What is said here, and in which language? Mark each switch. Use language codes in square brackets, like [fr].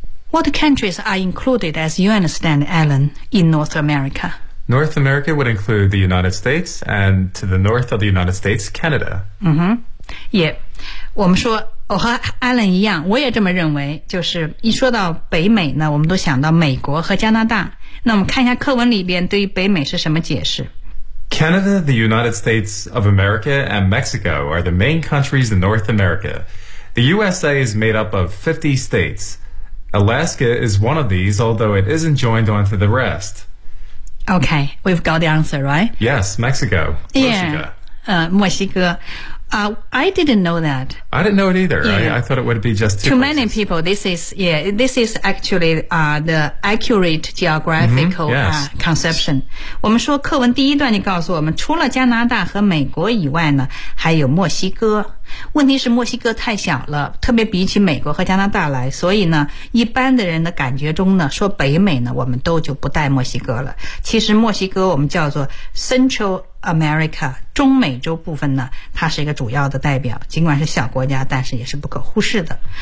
[en] What countries are included, as you understand, Alan, in North America? North America would include the United States and to the north of the United States, Canada. Mm-hmm. Yeah. [zh] 我们说我和 Alan 一样我也这么认为就是一说到北美呢我们都想到美国和加拿大。那我们看一下课文里边对于北美是什么解释。 [en] Canada, the United States of America, and Mexico are the main countries in North America. The USA is made up of 50 states. Alaska is one of these, although it isn't joined onto the rest. Okay, we've got the answer, right? Yes, Mexico. Mexico. I didn't know that. I didn't know it either. Yeah. I thought it would be just two places. Many people, this is actually the accurate geographical conception. [zh] 我们说课文第一段就告诉我们除了加拿大和美国以外呢还有墨西哥。问题是墨西哥太小了特别比起美国和加拿大来所以呢一般的人的感觉中呢说北美呢我们都就不带墨西哥了。其实墨西哥我们叫做 Central America, 中美洲部分呢它是一个主要的代表尽管是小国家但是也是不可忽视的。